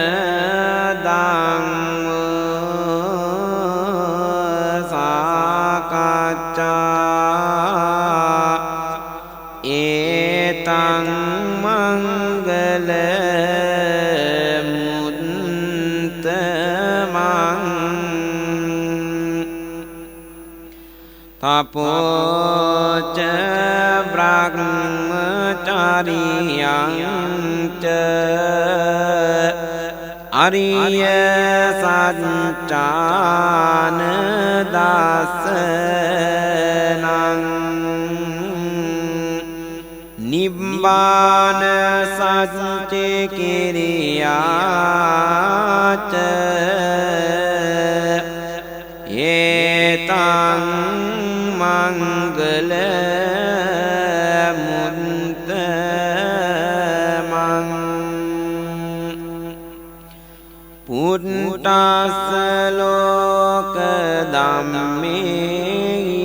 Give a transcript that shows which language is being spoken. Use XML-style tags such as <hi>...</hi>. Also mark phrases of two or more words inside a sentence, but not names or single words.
<pi>ධම්ම සාකච්ඡා ඒතං මංගල තපෝච බ්‍රහ්මචාරියං ච අරිය සත්‍යාන දස්සනං නිබ්බාන සත්‍ය කිරියාච ඒතං මංගල මුත්තමං පුට්ටස්ස ලෝක ධම්මේ</pi>